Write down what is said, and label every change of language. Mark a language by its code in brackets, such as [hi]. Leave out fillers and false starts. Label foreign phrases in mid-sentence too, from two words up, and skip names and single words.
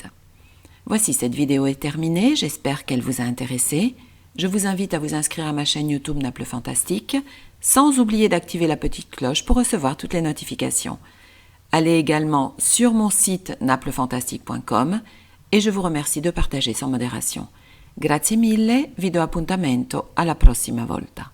[fr] Voici, cette vidéo est terminée, j'espère qu'elle vous a intéressé. Je vous invite à vous inscrire à ma chaîne YouTube Naples Fantastique, sans oublier d'activer la petite cloche pour recevoir toutes les notifications. Allez également sur mon site naplefantastique.com et je vous remercie de partager sans modération. [it] Grazie mille, vi do appuntamento alla prossima volta.